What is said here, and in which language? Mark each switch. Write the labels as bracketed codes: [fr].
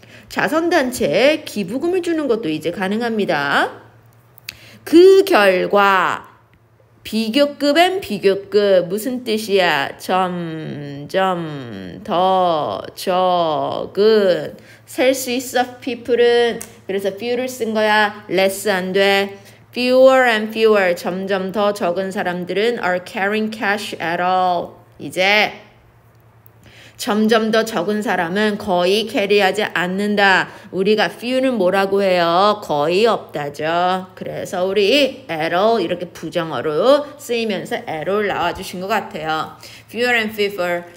[ko] 자선단체에 기부금을 주는 것도 이제 가능합니다. 그 결과 비교급엔 비교급 무슨 뜻이야? 점점 더 적은 셀 수 있어 people은 그래서 few를 쓴 거야. less 안 돼. [en] Fewer and fewer, [ko] 점점 더 적은 사람들은 [en] are carrying cash at all. [ko] 이제 점점 더 적은 사람은 거의 캐리하지 않는다. 우리가 few는 뭐라고 해요? 거의 없다죠. 그래서 우리 [en] at all [ko] 이렇게 부정어로 쓰이면서 at all 나와주신 것 같아요. [en] Fewer and fewer.